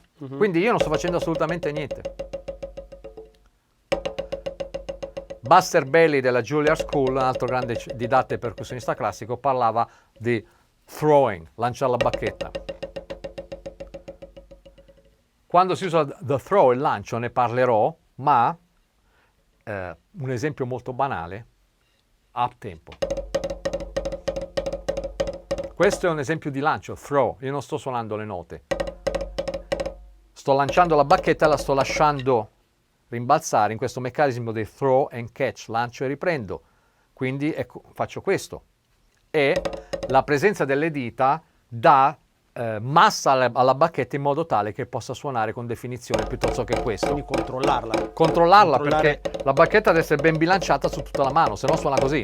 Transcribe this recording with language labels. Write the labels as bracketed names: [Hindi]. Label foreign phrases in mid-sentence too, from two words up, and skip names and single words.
[Italian] Quindi io non sto facendo assolutamente niente. Buster Bailey della Juilliard School, un altro grande didatta e percussionista classico, parlava di throwing, lanciare la bacchetta. Quando si usa [English] the throw, [Italian] il lancio, ne parlerò, ma un esempio molto banale, [English] up tempo. [Italian] Questo è un esempio di lancio, throw, io non sto suonando le note. Sto lanciando la bacchetta e la sto lasciando rimbalzare in questo meccanismo di [English] throw and catch, [Italian] lancio e riprendo. Quindi ecco, faccio questo. E la presenza delle dita dà massa alla bacchetta in modo tale che possa suonare con definizione piuttosto che questo. Quindi controllarla. Controllarla perché la bacchetta deve essere ben bilanciata su tutta la mano, se no suona così.